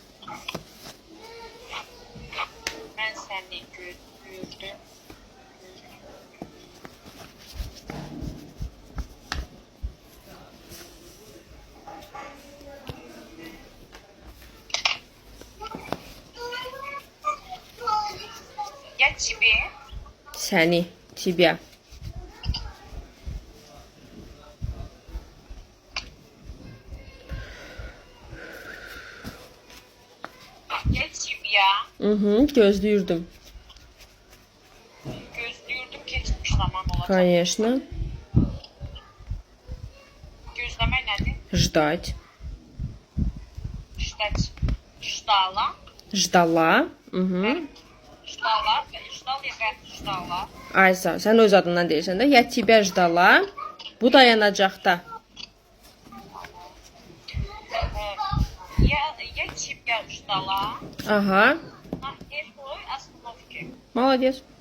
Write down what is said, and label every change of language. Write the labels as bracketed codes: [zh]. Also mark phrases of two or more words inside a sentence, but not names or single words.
[az] Mən səni gözləyirdim. [ru] Ya тебе? [az] Səni, тебя. [ru] Ya тебя? [az] Gözləyirdim. Gözləyirdim keçmiş zaman olacaq. [ru] Конечно. [az] Gözləmək nədir? [ru] Ждать. Ждала. Ждала. Ждала. Ждал ya və ждala. [az] Ay sağ ol. Sən öz adından deyirsən də. [ru] Ya тебя ждала. [az] Bu dayanacaqda. [ru] Я тебя ждала. Aha. На этой остановке. Молодец.